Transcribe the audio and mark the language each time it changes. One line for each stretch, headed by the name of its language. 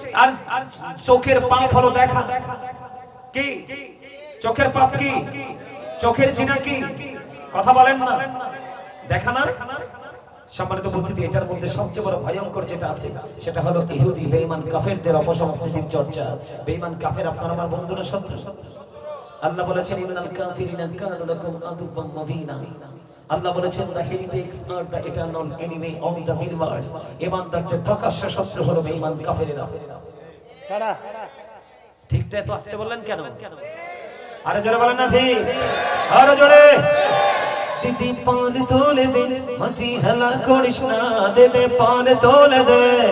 Bangla: আর চোখের পাপ হলো দেখা, কি চোখের পাপ, কি চোখের জিনা, কি কথা বলেন না, দেখা না। সম্মানিত উপস্থিতি, এটার মধ্যে সবচেয়ে বড় ভয়ঙ্কর যেটা আছে সেটা হলো ইহুদি বেঈমান কাফেরদের অপসংস্কৃতির চর্চা। বেঈমান কাফের আপনার আমার বন্ধু না, শত্রু। আল্লাহ বলেছেন
Arabic: ইন্নাল কাফিরিনা কানু লাকুম আদুওয়াম মুবিনা।
Bangla: আল্লাহ বলেছেন
English: the heretics are the eternal enemy of the believers।
Bangla: ইমানদারদের প্রকাশ্য শত্রু হলো বেঈমান কাফেরেরা। কারা? ঠিকটা তো আসতে বললেন কেন? আরে জোরে বলেন না ঠিক, আরে জোরে। দিদি পান তোলে দে, মাঝি হেলা করিস না, দে দে পান তোলে দে।